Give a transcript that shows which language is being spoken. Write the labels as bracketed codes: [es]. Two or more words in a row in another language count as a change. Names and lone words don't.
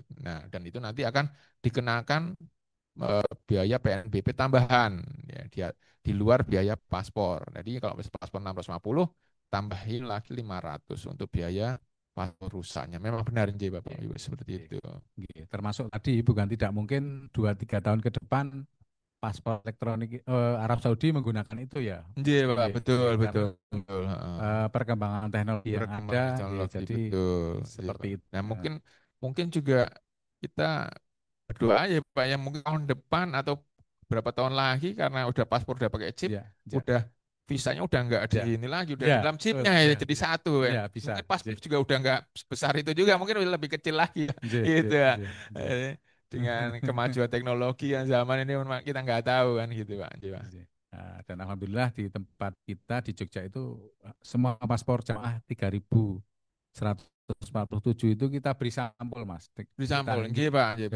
[id] Nah, dan itu nanti akan dikenakan biaya PNBP tambahan ya di luar biaya paspor. Jadi kalau misalnya paspor 650 tambahin lagi 500 untuk biaya paspor rusaknya. Memang benar nggih Bapak Iya, Ibu seperti nggih. itu. Nggih. Termasuk tadi bukan tidak mungkin 2 3 tahun ke depan paspor elektronik Arab Saudi menggunakan itu ya. Nggih Pak, Nggih, betul nggih, karena betul betul. Heeh. perkembangan teknologi yang ada, Perkembangan nggih, teknologi jadi betul, iya seperti Pak. itu. Nah, mungkin mungkin juga kita berdoa aja Pak yang mungkin tahun depan atau berapa tahun lagi karena udah paspor udah pakai chip, Ya, ya, udah visanya udah nggak di ya, ini lagi, udah ya, di dalam betul, chipnya ya, ya, jadi ya, satu kan. ya bisa. Mungkin paspor Nggih, juga udah nggak sebesar itu juga, mungkin udah lebih kecil lagi ya. nggih, Gitu nggih, ya. nggih, nggih. Eh, Dengan kemajuan teknologi yang zaman ini memang kita nggak tahu kan gitu Pak. Gitu, Pak. Nggih. Dan alhamdulillah di tempat kita di Jogja itu semua paspor jamaah 3.147 itu kita beri sampul Mas. Beri Kita sampel, nggih Pak, iya